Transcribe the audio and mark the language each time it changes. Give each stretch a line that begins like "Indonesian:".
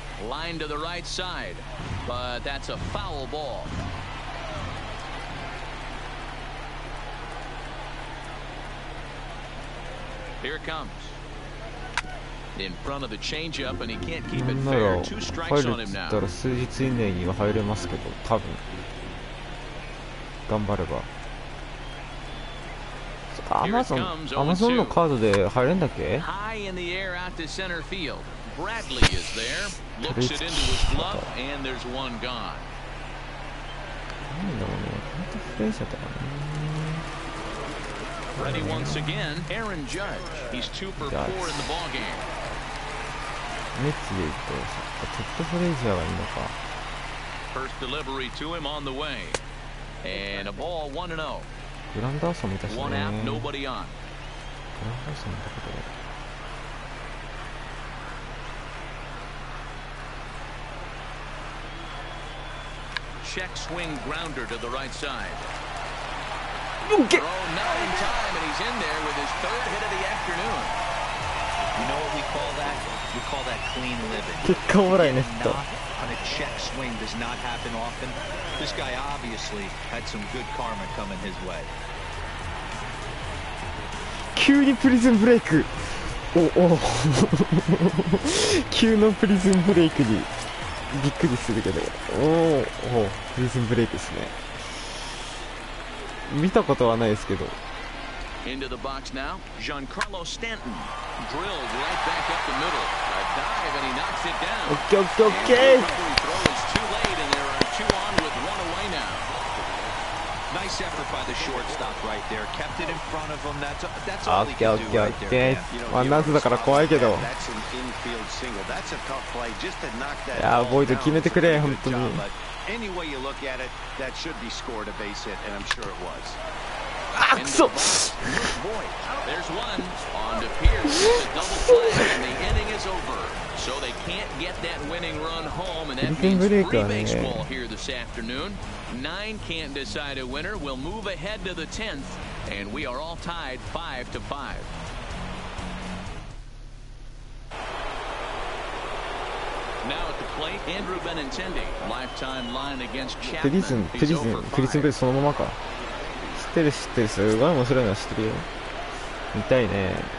English: Line to the right side, but that's a foul ball. Here it comes. In front of the changeup, and he can't keep it fair. 2 strikes on him now.
Japanese: 入るって言ったら数日以内には入れますけど、多分頑張れば。アマゾンのカードで入れんだっけ。
English: High in the air out to center field. Bradley is there, looks it into his glove, and there's one gone.
Japanese: なんだろうね、本当不冷者だからね。
English: Ready once again, Aaron Judge. He's 2 for 4 in the ball game.
Japanese: メッツで言うとテッド・フレイジャーがいいのか。
English: First delivery to him on the way. And a ball 1-0.
Japanese: グランダーソン見たしね。
English: One
Japanese: グラン
English: out,
Japanese: ダー
English: nobody on.
Japanese: ソン見たけど。
English: Check swing grounder to the right side. Okay. Throw not in time, and he's in there with his 3rd hit of the afternoon. You know what we call that? We call that clean living.
Japanese: 結果オーライネット。
English: Knock on a check swing does not happen often. This guy obviously had some good karma coming his way.
Japanese: 急にプリズンブレイク。お急のプリズンブレイクにびっくりするけど、プリズンブレイクですね。見たことはないですけど。
English: Into the box now, Giancarlo Stanton drilled right back up the middle. A dive, and he knocks it down. Okay. And the recovery throw is too late, and there are 2 on with 1 away now. Nice effort by the shortstop right there. Kept it in front of him. That's all he can do right there.
Japanese: ワンアウトだから怖いけど。
English: That's an infield single. That's a tough play just to knock that.
Japanese: いやボイド決めてくれ本当に。
English: Any way you look at it, that should be scored a base hit, and I'm sure it was.
Japanese: あ、くそ。
English: There's one on to Pierce. It's a double play, and the inning is over. So they can't get that winning run home, and that means free baseball here this afternoon. 9 can't decide a winner. We'll move ahead to the 10th, and we are all tied 5-5. Now at the plate, Andrew Benintendi. Lifetime line against Chapman.
Japanese: プリズンブレイクそのままか。知ってるすごい面白いのは知ってるよ。見たいね。